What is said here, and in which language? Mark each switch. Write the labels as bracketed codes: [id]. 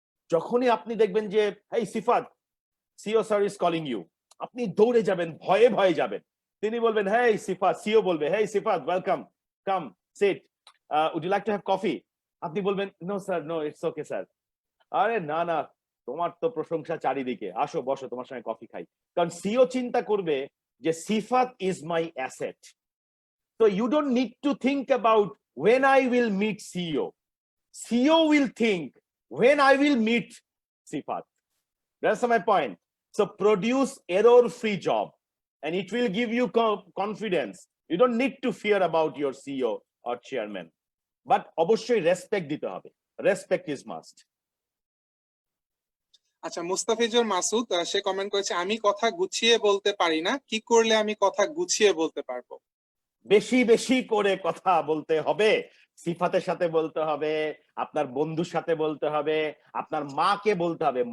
[bn] যখনই আপনি দেখবেন যে এই সিফাত, [en] CEO sir is calling you, [bn] আপনি দৌড়ে যাবেন, ভয়ে ভয়ে যাবেন, তিনি বলবেন [en] hey Sifat, CEO বলবে hey Sifat welcome, come sit, would you like to have coffee, [bn] আপনি বলবেন [en] no sir, no it's okay sir, [bn] আরে না না, তোমার তো প্রশংসা চারিদিকে, আসো বসো তোমার সঙ্গে কফি খাই। কারণ সিও চিন্তা করবে যে [en] Sifat is my asset, so you don't need to think about when I will meet CEO. CEO will think when I will meet Sifat. That's my point. So produce error-free job, and it will give you confidence. You don't need to fear about your CEO or chairman. [bn] But অবশ্যই respect দিতে হবে. [en] Respect is must. [bn] আচ্ছা, মুস্তাফিজুর মাসুদ সে comment করেছে, আমি কথা গুছিয়ে বলতে পারি না, কি করলে আমি কথা গুছিয়ে বলতে পারবো? বেশি বেশি করে কথা বলতে হবে, সিফাতের সাথে বলতে হবে, আপনার বন্ধুর সাথে বলতে হবে, আপনার মাকে বলতে হবে।